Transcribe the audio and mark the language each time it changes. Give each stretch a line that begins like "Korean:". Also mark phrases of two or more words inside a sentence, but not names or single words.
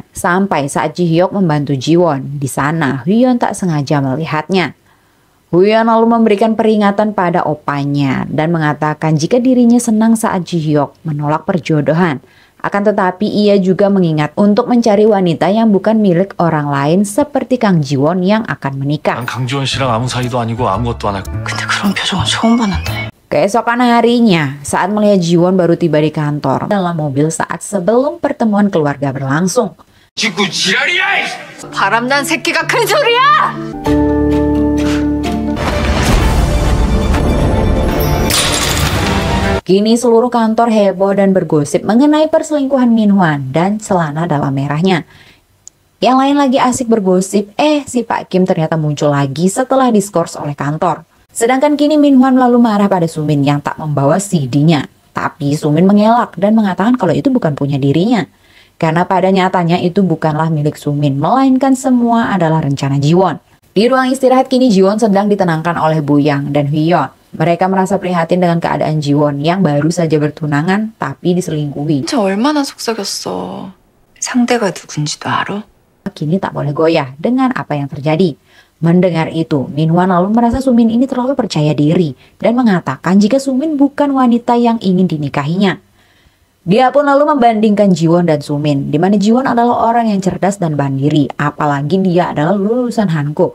Indonesian: Sampai saat Ji Hyuk membantu Ji Won, di sana Hyeon tak sengaja melihatnya. Hyeon lalu memberikan peringatan pada opanya dan mengatakan jika dirinya senang saat Ji Hyuk menolak perjodohan. Akan tetapi ia juga mengingat untuk mencari wanita yang bukan milik orang lain seperti Kang Ji Won yang akan menikah.
Korean: 난 강지원 씨랑 아무 사이도 아니고 아무것도 안 하고. 근데 그런 표정은 처음 봤는데.
Indonesian: Keesokan harinya, saat melihat Jiwon baru tiba di kantor dalam mobil saat sebelum pertemuan keluarga berlangsung.
Korean: 바람난 새끼가 큰 소리야!
Indonesian: Kini seluruh kantor heboh dan bergosip mengenai perselingkuhan Minhwan dan celana dalam merahnya. Yang lain lagi asik bergosip, si Pak Kim ternyata muncul lagi setelah diskors oleh kantor. Sedangkan kini Minhwan lalu marah pada Sumin yang tak membawa CD-nya. Tapi Sumin mengelak dan mengatakan kalau itu bukan punya dirinya. Karena pada nyatanya itu bukanlah milik Sumin, melainkan semua adalah rencana Jiwon. Di ruang istirahat kini Jiwon sedang ditenangkan oleh Buyang dan Hyeon. Mereka merasa prihatin dengan keadaan Jiwon yang baru saja bertunangan tapi diselingkuhi.
Korean: 진짜 얼마나 속삭였어. 상대가 누군지도 알아?
Indonesian: Kini tak boleh goyah dengan apa yang terjadi. Mendengar itu, Minhwan lalu merasa Sumin ini terlalu percaya diri dan mengatakan jika Sumin bukan wanita yang ingin dinikahinya. Dia pun lalu membandingkan Jiwon dan Sumin, di mana Jiwon adalah orang yang cerdas dan mandiri, apalagi dia adalah lulusan Hankuk.